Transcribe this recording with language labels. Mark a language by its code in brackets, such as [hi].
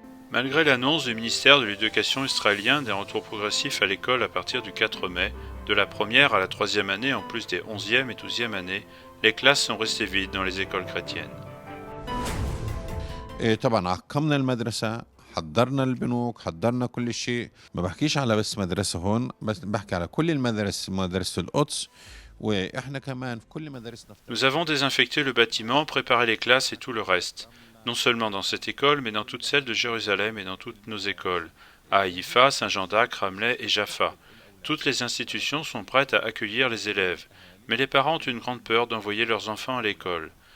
[fr] Malgré l'annonce du ministère de l'Éducation israélien d'un retour progressif à l'école à partir du 4 mai, de la première à la 3e année en plus des 11e et 12e années, les classes sont restées vides dans les écoles chrétiennes. [ar] طبعا عقمنا المدرسة، حضرنا البنوك، حضرنا كل شيء. ما بحكيش على بس مدرسة هون، بس بحكي على كل المدارس، مدرسة القدس واحنا كمان في كل مدارسنا. [fr] Nous avons désinfecté le bâtiment, préparé les classes et tout le reste. Non seulement dans cette école, mais dans toutes celles de Jérusalem et dans toutes nos écoles, à Haïfa, Saint-Jean d'Acre, Ramleh et Jaffa. Toutes les institutions sont prêtes à accueillir les élèves, mais les parents ont une grande peur d'envoyer leurs enfants à l'école.